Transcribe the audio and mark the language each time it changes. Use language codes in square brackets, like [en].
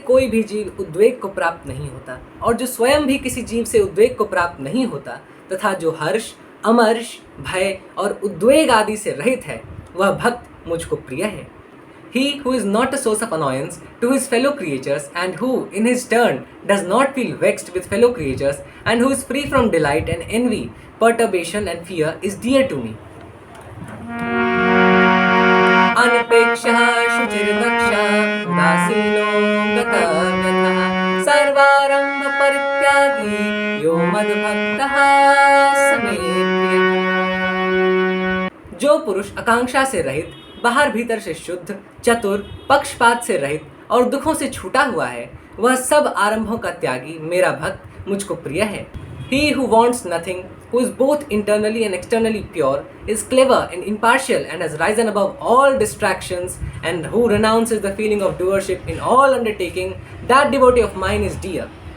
[hi] कोई भी जीव उद्वेग को प्राप्त नहीं होता और जो स्वयं भी किसी जीव से उद्वेग को प्राप्त नहीं होता तथा जो हर्ष, अमर्ष, भय और उद्वेग आदि से रहित है, वह भक्त मुझको प्रिय है। [en] He who is not a source of annoyance to his fellow creatures and who, in his turn, does not feel vexed with fellow creatures and who is free from delight and envy, perturbation and fear is dear to me. [sa] अनपेक्षः शुचिर्दक्षः उदासीनो गतव्यथः सर्वारम्भ परित्यागी यो मद्भक्तः स मे प्रियः। [hi] जो पुरुष आकांक्षा से रहित, बाहर भीतर से शुद्ध, चतुर, पक्षपात से रहित और दुखों से छूटा हुआ है, वह सब आरंभों का त्यागी मेरा भक्त मुझको प्रिय है। [en] He who wants nothing, who is both internally and externally pure, is clever and impartial and has risen above all distractions, and who renounces the feeling of doership in all undertaking, that devotee of mine is dear.